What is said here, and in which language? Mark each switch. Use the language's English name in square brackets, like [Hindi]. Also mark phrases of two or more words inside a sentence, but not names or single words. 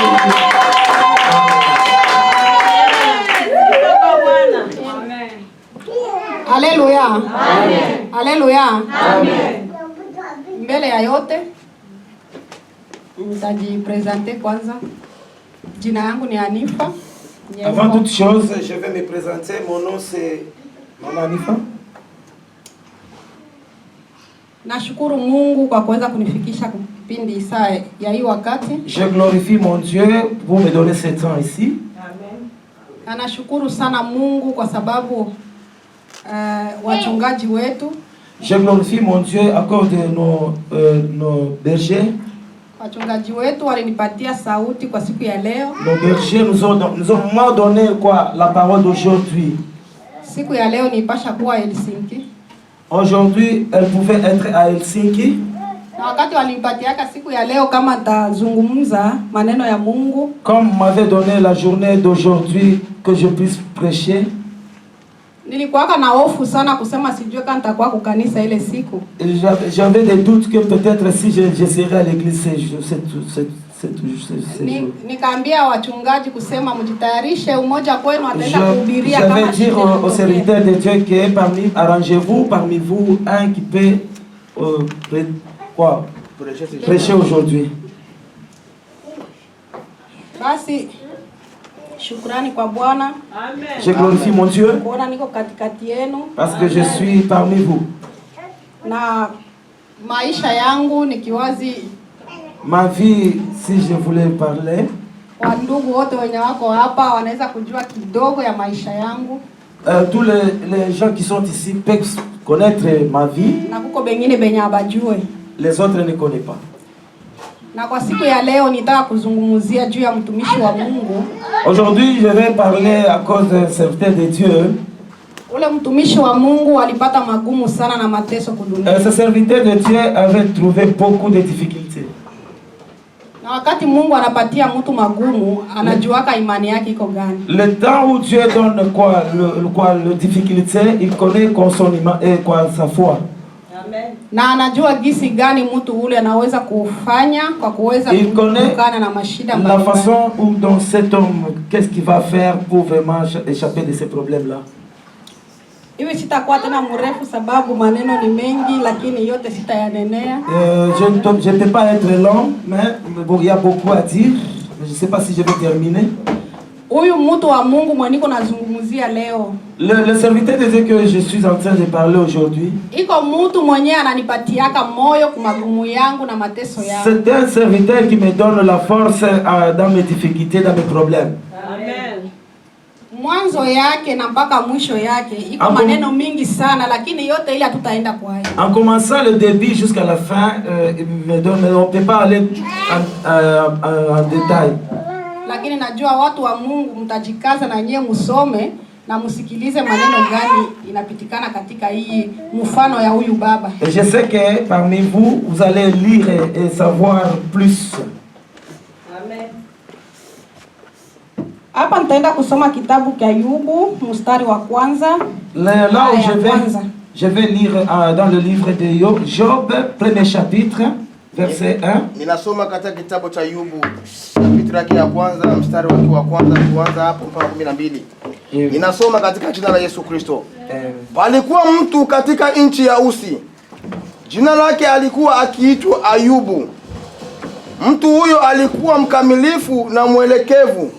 [Swahili] Amen. Haleluya. Amen. Haleluya. Amen. Mbele ya yote nitajipresenter kwanza. Jina yangu ni Anifa. [French] Avant toute chose, je vais me présenter. Mon nom c'est Mama Anifa. [Swahili] Nashukuru Mungu kwa kuweza kunifikisha kipindi saa ya hii wakati. [French] Je glorifie mon Dieu pour me donner ce temps ici. [Swahili] Amen. Nashukuru sana Mungu kwa sababu wachungaji wetu. [French] Je glorifie mon Dieu à cause de nos bergers. [Swahili] Wachungaji wetu walinipatia sauti kwa siku ya leo. [French] Nos bergers nous ont donné quoi la parole d'aujourd'hui. [Swahili] Siku ya leo nipasha kuwa Helsinki. [French] Aujourd'hui, elle pouvait être à Helsinki. [Swahili] Na wakati walinipatiaka siku ya leo kama tazungumza maneno ya Mungu. [French] Comme m'avait donné la journée d'aujourd'hui que je puisse prêcher. [Swahili] Nilikuwa na hofu sana kusema sijui kama nitakuwa kwa kanisa ile siku. [French] J'avais des doutes que peut-être si je serai à l'église [Swahili] nikaambia wachungaji kusema mjitayarishe, umoja kwenu ataenda kuhubiria kama. [French] Je vais dire aux serviteurs de Dieu que arrangez-vous parmi vous un qui peut prêcher aujourd'hui. [Swahili] Basi shukrani kwa Bwana. [French] Amen. Je glorifie mon Dieu [Swahili] kuona niko katikati yenu [French] parce que je suis parmi vous. [Swahili] Na maisha yangu nikiwazi [French] ma vie, si je voulais parler, [Swahili] wandugu wote wenye wako hapa wanaweza kujua kidogo ya maisha yangu. [French] Tous les gens qui sont ici peuvent connaître ma vie. [Swahili] Na kuko bengine benye abajue. [French] Les autres ne connaissent pas. [Swahili] Na kwa siku ya leo nitaka kuzungumzia juu ya mtumishi wa Mungu. [French] Aujourd'hui, je vais parler à cause d'un serviteur de Dieu. [Swahili] Ule mtumishi wa Mungu alipata magumu sana na mateso kudunia. [French] Ce serviteur de Dieu avait trouvé beaucoup de difficultés. [Swahili] Na wakati Mungu anapatia mtu magumu, anajuaka imani yake iko gani. [French] Le temps où Dieu donne le difficulté, il connaît son iman et sa foi. [Swahili] Amen. Na anajua gisi gani mtu ule anaweza kufanya kwa kuweza kukana na mashida mbalimbali. [French] La façon où dans cet homme, qu'est-ce qu'il va faire pour vraiment échapper de ces problèmes-là. [Swahili] Hivi sitakuwa tena mrefu sababu maneno ni mengi, lakini yote sitayanenea. [French] Je ne peux pas être long, mais bon, il y a beaucoup à dire. Je ne sais pas si je vais terminer. [Swahili] Huyu mtu wa Mungu mweniko nazungumzia leo. [French] Le serviteur de Dieu que je suis en train de parler aujourd'hui. [Swahili] Iko mtu mwenye ananipatiaka moyo kwa magumu yangu na mateso yangu. [French] C'est un serviteur qui me donne la force dans mes difficultés, dans mes problèmes. [Swahili] Amen. Mwanzo yake na mpaka mwisho yake iko maneno mingi sana, lakini yote ile hatutaenda kwa hayo. [French] En commençant le début jusqu'à la fin, il me donne, on peut pas aller en détail. [Swahili] Lakini najua watu wa Mungu mtajikaza na nyie musome na musikilize maneno gani inapitikana katika hii mfano ya huyu baba. [French] Et je sais que parmi vous, vous allez lire et savoir plus. [Swahili] Amen. Hapa nitaenda kusoma kitabu cha Ayubu mstari wa kwanza. [French] Là où je vais lire dans le livre de Job, premier chapitre, verset 1. [Swahili] Ninasoma katika kitabu cha Ayubu, chapitre yake ya kwanza, mstari wake wa kwanza kuanza hapo mpaka 12. Ninasoma katika jina la Yesu Kristo. Palikuwa mtu katika nchi ya Usi. Jina lake alikuwa akiitwa Ayubu. Mtu huyo alikuwa mkamilifu na mwelekevu.